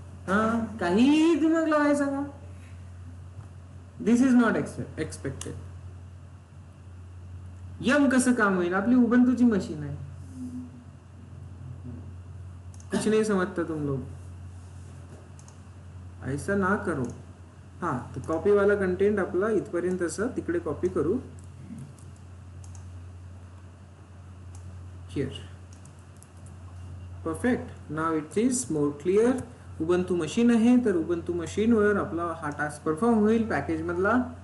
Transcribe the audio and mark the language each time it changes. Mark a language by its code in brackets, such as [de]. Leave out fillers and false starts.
[mr] हा, काही दिमाग लावायचं का, [en] This is not expected. [mr] यम कसं काम होईल, आपली उबंतूची मशीन आहे. [hi] कुछ नहीं समझता तुम लोग, ऐसा ना करो. [mr] हा, तर कॉपी वाला कंटेंट आपला इथपर्यंत असं तिकडे कॉपी करू. [en] Here perfect. Now it is more clear. [mr] Ubuntu machine आहे, तर उबंतू मशीन वर आपला हा टास्क परफॉर्म होईल पॅकेज मधला.